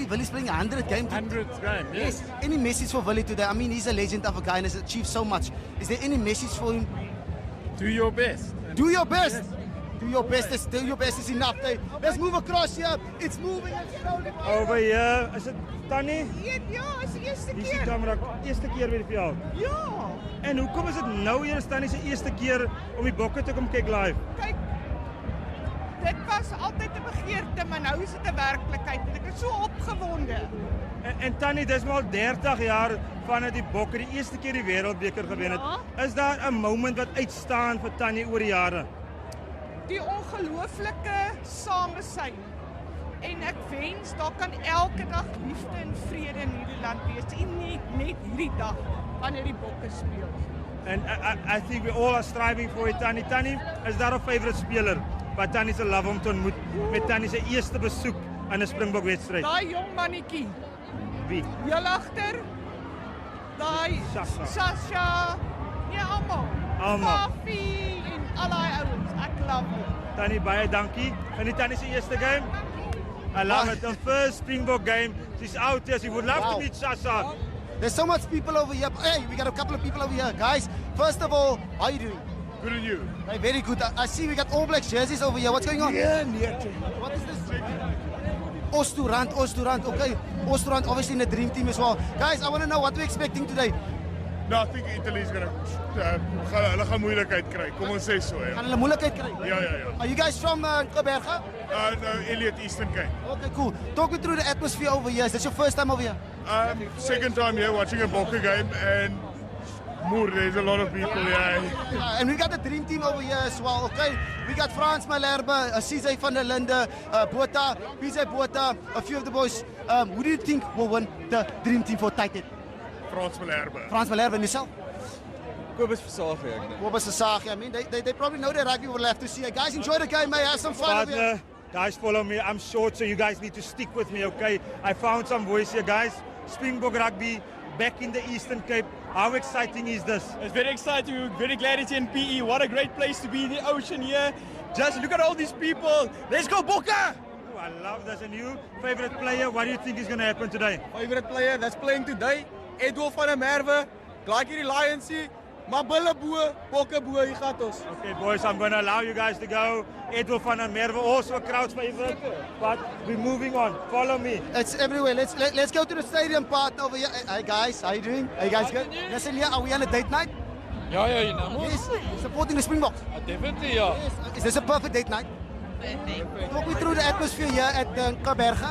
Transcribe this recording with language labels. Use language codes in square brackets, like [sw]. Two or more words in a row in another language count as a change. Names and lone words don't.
[en] Willie's playing 100 game. 100th game, yes. Any message for Willie today? I mean, he's a legend of a guy and has achieved so much. Is there any message for him? Do your best. Do your best. Yes. Do your best is enough. Let's move across here. It's moving slowly. Over here. Is it Tannie? [af] Ja, is die eerste Hier is die camera. Eerste keer weer vir jou. Ja. En hoekom is dit nou hier Tannie se eerste keer om die bokke te kom kyk live? Kyk, dit was altyd 'n begeerte, maar nou is dit 'n werklikheid. En ek is so opgewonde. En Tannie, dis maar al 30 jaar vanaf die bokke die eerste keer die wêreldbeker gewen het. Ja. Is daar 'n moment wat uitstaan vir Tannie oor die jare? Die ongelooflike samesyn. En ek wens daar kan elke dag liefde en vrede in hierdie land wees. En nie net hierdie dag wanneer die bokke speel. [en] And I think we all are striving for it. [af] Tannie, is daar 'n favourite speler wat Tannie se love om te ontmoet met Tannie se eerste besoek aan 'n Springbok wedstryd? Daai jong mannetjie. Wie? Heel agter. Daai Sasha. Ja, almal. Fafi en al daai ouens. Ek love dit. Tannie, baie dankie. Geniet Tannie se eerste game. [en] I love it. The first Springbok game. She's out there. She would love to meet Sasha. There's so much people over here. Hey, we got a couple of people over here. Guys, first of all, how are you doing? Good on you. Hey, very good. I see we got All Blacks jerseys over here. What's going on? What is this? Oosturand. Okay. Oosturand, obviously in the dream team as well. Guys, I want to know what we're expecting today. No, I think Italy's going to [af] hulle gaan moeilikheid kry. Kom ons sê so, ja. Gaan hulle moeilikheid kry? Ja. [en] Are you guys from Gqeberha? No, Elliot Eastern Cape. Okay, cool. Talk me through the atmosphere over here. Is this your first time over here? Second time here watching a Bokke game, and Moer, there's a lot of people here. And we got the dream team over here as well, okay? We got Frans Malherbe, CJ van der Linde, Botha, PJ Botha, a few of the boys. Who do you think will win the dream team for title? Frans Malherbe. Frans Malherbe and yourself? Gqeberha. Kobus Versage. I mean, they probably know the rugby we'll have to see. Guys, enjoy the game, mate. Have some fun over here. Partner, guys, follow me. I'm short, so you guys need to stick with me, okay? I found some voice here, guys. Springbok rugby back in the Eastern Cape. How exciting is this? It's very exciting. We're very glad it's in PE. What a great place to be in the ocean here. Just look at all these people. Let's go, Bokke! Oh, I love this. And you, favorite player, what do you think is going to happen today? Favorite player that's playing today, Edward van der Merwe. [af] Like hierdie Lions hier. Maar bulle bo, Bokke bo, hier gaat ons. [en] Okay, boys, I'm going to allow you guys to go. Edwin van der Merwe, also a crowd favorite. But we're moving on. Follow me. It's everywhere. Let's go to the stadium part over here. Hey guys, how you doing? Hey guys, good? Listen here, are we on a date night? Ja, you know. Yes. Supporting the Springboks. Definitely, yeah. Yes. Is this a perfect date night? Talk me through the atmosphere here at Gqeberha.